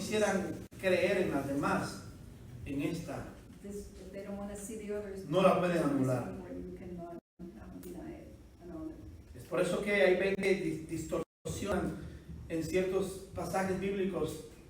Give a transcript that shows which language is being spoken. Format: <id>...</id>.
<es>quisieran creer en las demás, en esta.</es> <en>If they don't want to see the others,</en> <es>No la pueden</es> <en>this is</en> <es>anular.</es> <en>important, you cannot deny it, annul it.</en> <es>Es por eso que hay veces que distorsionan en ciertos pasajes bíblicos.</es>